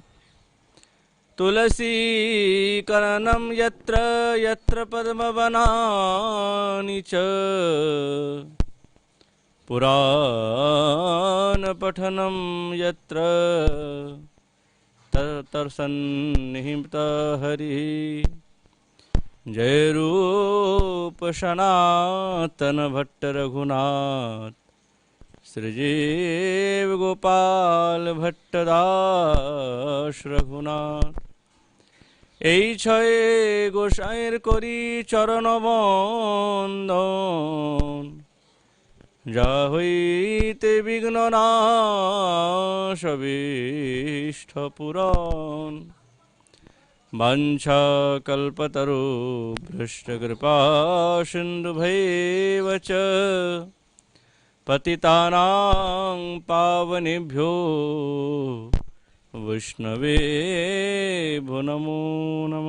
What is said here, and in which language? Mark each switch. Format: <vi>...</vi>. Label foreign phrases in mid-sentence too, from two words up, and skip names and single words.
<sa>तुलसीकरणं यत्र यत्र पद्मवनानि च पुराणपठनं यत्र तत्र सन्निहितः हरिः।</sa> <bn>जय रूप सनातन भट्ट रघुनाथ श्रीजीव गोपाल भट्टदास रघुनाथ। এই ছয়ে গোসাইয়ের করি চরণ বন্দন, যা হইতে বিঘ্ন নাশ অভীষ্ট পূরণ।</bn> <sa>বাঞ্ছা কল্পতরু ভ্রষ্ট কৃপা সিন্ধুভৈব চ পতিতানাং পাবনেভ্यो वैष्णवेभ्यो नमो नमः।</sa>